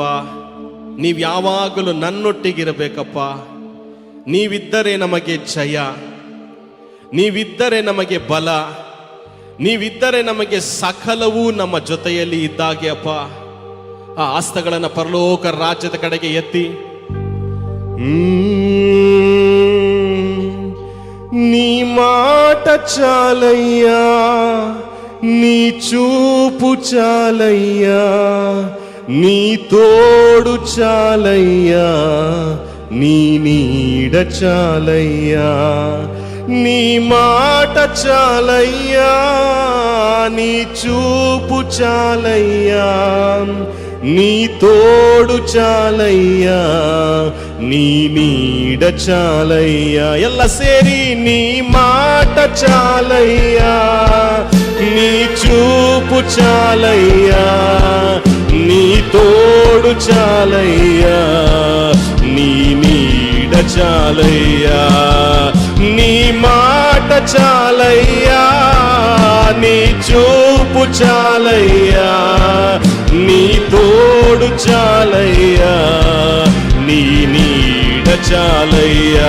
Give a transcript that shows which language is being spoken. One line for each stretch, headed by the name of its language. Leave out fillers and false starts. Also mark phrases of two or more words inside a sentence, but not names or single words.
Kannada: ನೀವು ಯಾವಾಗಲೂ ನನ್ನೊಟ್ಟಿಗಿರಬೇಕಪ್ಪ. ನೀವಿದ್ದರೆ ನಮಗೆ ಜಯ, ನೀವಿದ್ದರೆ ನಮಗೆ ಬಲ, ನೀವಿದ್ದರೆ ನಮಗೆ ಸಕಲವೂ ನಮ್ಮ ಜೊತೆಯಲ್ಲಿ ಇದ್ದಾಗೆ ಅಪ್ಪ. ಆ ಹಸ್ತಗಳನ್ನು ಪರಲೋಕ ರಾಜ್ಯದ ಕಡೆಗೆ ಎತ್ತಿ,
Telugu: నీ మాట చాలయ్యా, నీ చూపు చాలయ్యా, నీ తోడు చాలయ్యా, నీ నీడ చాలయ్యా. నీ మాట చాలయ్యా, నీ చూపు చాలయ్యా, నీ తోడు చాలయ్యా, నీ నీడ చాలయ్యా.
Kannada: ಎಲ್ಲ ಸೇರಿ
Telugu: నీ మాట చాలయ్యా, నీ చూపు చాలయ్యా, నీ తోడు చాలయ్యా, నీ నీడ చాలయ్యా. నీ మాట చాలయ్యా, నీ చూపు చాలయ్యా, నీ తోడు చాలయ్యా, నీ నీడ చాలయ్యా.